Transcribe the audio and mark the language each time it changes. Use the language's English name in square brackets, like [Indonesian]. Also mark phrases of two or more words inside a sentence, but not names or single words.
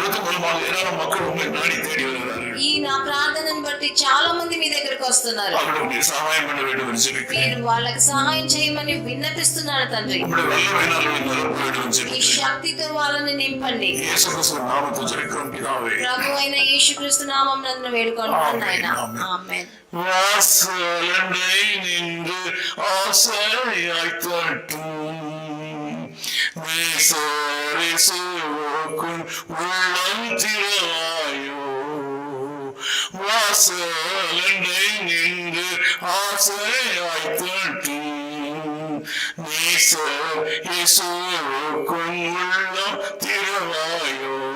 [Telugu] ఈ నా ప్రార్థనను బట్టి చాలా మంది మీ దగ్గరకు వస్తున్నారు. మీరు వాళ్ళకి సహాయం చేయమని విన్నపిస్తున్నారు తండ్రి. ఈ శక్తితో వాళ్ళని నింపండి. ప్రభు అయిన యేసుక్రీస్తు నామం నందు వేడుకుంటున్నాను ఆయన. ఆమేన్. [Tamil] வாசலண்டை நின்று ஆசையாய் தட்டும் வீசரிசுவோக்கும் உள்ளம் திறவாயோ. வாசலண்டை நின்று ஆசையாய் தட்டும் வீசரிசுவோக்கும் உள்ளம் திறவாயோ.